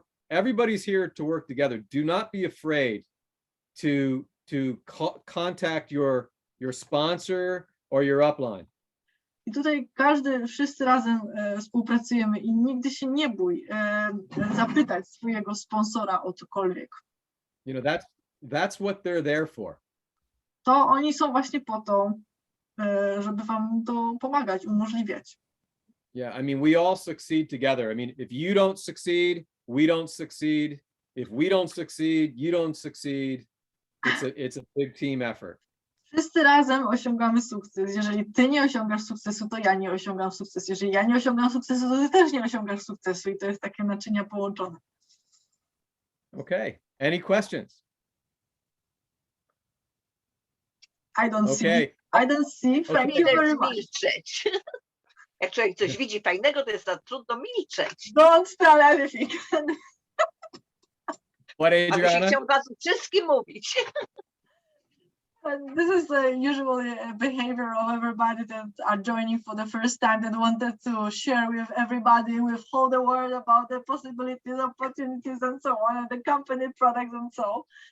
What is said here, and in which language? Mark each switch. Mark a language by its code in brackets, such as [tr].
[en] Everybody's here to work together. Do not be afraid to contact your sponsor or your upline. [pl] I tutaj wszyscy razem współpracujemy i nigdy się nie bój zapytać swojego sponsora o cokolwiek. [en] That's what they're there for. [pl] To oni są właśnie po to, żeby wam to pomagać, umożliwiać. [en] Yeah, I mean, we all succeed together. I mean, if you don't succeed, we don't succeed. If we don't succeed, you don't succeed. It's a big team effort. [pl] Wszyscy razem osiągamy sukces. Jeżeli ty nie osiągasz sukcesu, to ja nie osiągam sukcesu. Jeżeli ja nie osiągam sukcesu, to ty też nie osiągasz sukcesu. I to jest takie naczynia połączone. [en] Okay. Any questions? I don't see. Thank you very much. [pl] Milczeć. Jak człowiek coś widzi fajnego, to jest trudno milczeć. [en] Don't tell anything. What, [pl] A by się [en] Adriana? [pl] chciał was wszystkim mówić. [en] And this is usually a behavior of everybody that are joining for the first time, that wanted to share with everybody, with whole the world about the possibilities, opportunities, and so on, and the company products and so on.